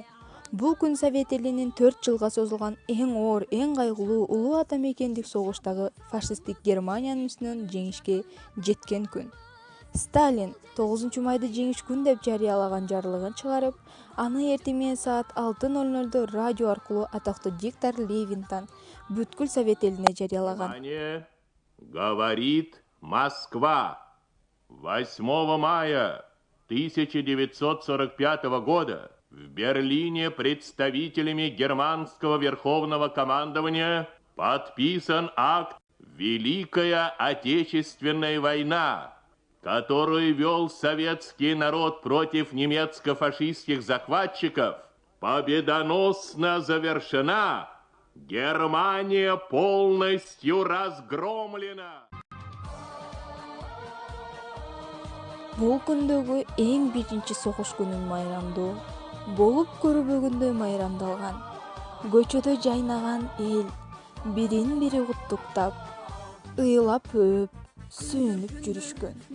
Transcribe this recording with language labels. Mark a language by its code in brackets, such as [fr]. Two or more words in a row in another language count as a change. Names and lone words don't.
[ky] Бул күн Совет элинин 4 жылга созулган эң оор, эң кайгылуу улуу ата мекендик согуштагы фашисттик Германиянын үстүнөн жеңишке жеткен күн. Сталин 9 майды жеңиш күн деп жарыялаган жарлыгын чыгарып, аны эртең менен саат 6:00 радио аркылуу атактуу диктор Левинтон бүткүл Совет элине жарыялаган. [ru] Говорит Москва. 8 мая 1945 года в Берлине представителями германского верховного командования подписан акт «Великая Отечественная война», которую вел советский народ против немецко-фашистских захватчиков, победоносно завершена. Германия полностью разгромлена. [ky] Бул күндөгү эң биринчи согуш күнүн майрамдоо болуп көрбөгөндөй майрамдалган. Көчөдө жайнаган эл бирин бири куттуктап, ыйлап өөп, сүйүнүп жүрүшкөн.